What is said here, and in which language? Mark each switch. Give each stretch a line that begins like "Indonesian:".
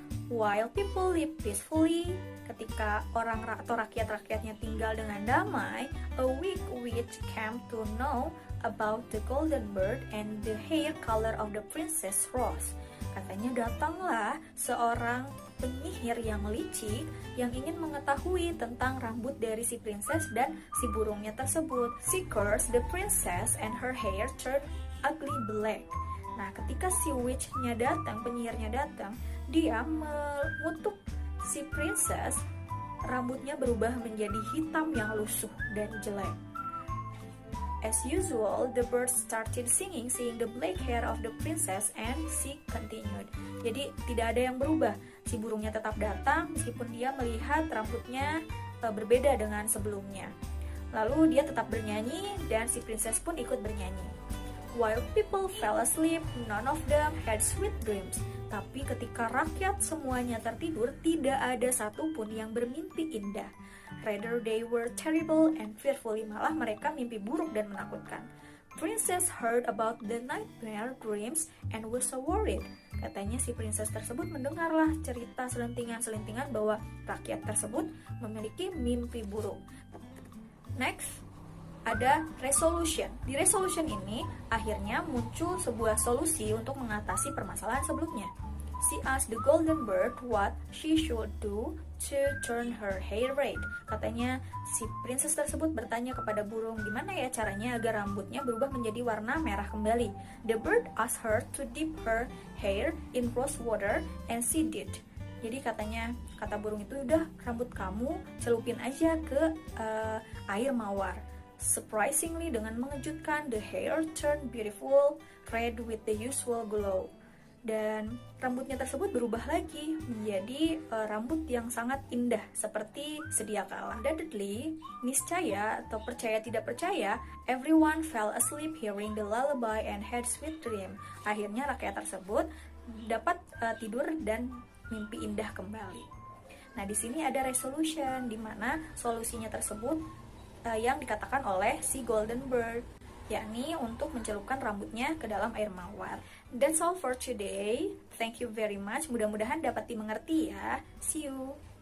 English: While people live peacefully,
Indonesian: ketika orang atau rakyat-rakyatnya tinggal dengan damai,
English: a weak witch came to know about the golden bird and the hair color of the princess Rose.
Indonesian: Katanya datanglah seorang penyihir yang licik yang ingin mengetahui tentang rambut dari si princess dan si burungnya tersebut.
English: She cursed the princess and her hair turned ugly black.
Indonesian: Nah, ketika si witch-nya datang, penyihirnya datang, dia mengutuk si princess, rambutnya berubah menjadi hitam yang lusuh dan jelek.
English: As usual, the bird started singing, seeing the black hair of the princess, and she continued.
Indonesian: Jadi tidak ada yang berubah. Si burungnya tetap datang meskipun dia melihat rambutnya berbeda dengan sebelumnya. Lalu dia tetap bernyanyi dan si princess pun ikut bernyanyi.
English: While people fell asleep, none of them had sweet dreams.
Indonesian: Tapi ketika rakyat semuanya tertidur, tidak ada satupun yang bermimpi indah.
English: Rather they were terrible and fearfully,
Indonesian: malah mereka mimpi buruk dan menakutkan.
English: Princess heard about the nightmare dreams and was so worried.
Indonesian: Katanya si princess tersebut mendengarlah cerita selentingan-selentingan bahwa rakyat tersebut memiliki mimpi buruk. Next, ada resolution. Di resolution ini akhirnya muncul sebuah solusi untuk mengatasi permasalahan sebelumnya.
English: She asked the golden bird what she should do to turn her hair red.
Indonesian: Katanya si princess tersebut bertanya kepada burung, gimana ya caranya agar rambutnya berubah menjadi warna merah kembali.
English: The bird asked her to dip her hair in rose water and she did.
Indonesian: Jadi katanya, kata burung itu, udah rambut kamu celupin aja ke air mawar.
English: Surprisingly,
Indonesian: dengan mengejutkan,
English: the hair turned beautiful red with the usual glow.
Indonesian: dan rambutnya tersebut berubah lagi menjadi rambut yang sangat indah seperti sedia kala.
English: Undoubtedly,
Indonesian: niscaya atau percaya tidak percaya,
English: everyone fell asleep hearing the lullaby and had sweet dream.
Indonesian: Akhirnya rakyat tersebut dapat tidur dan mimpi indah kembali. Nah, di sini ada resolution, di mana solusinya tersebut yang dikatakan oleh si Golden Bird, yakni untuk mencelupkan rambutnya ke dalam air mawar.
English: That's all for today. Thank you very much.
Indonesian: Mudah-mudahan dapat dimengerti ya.
English: See you.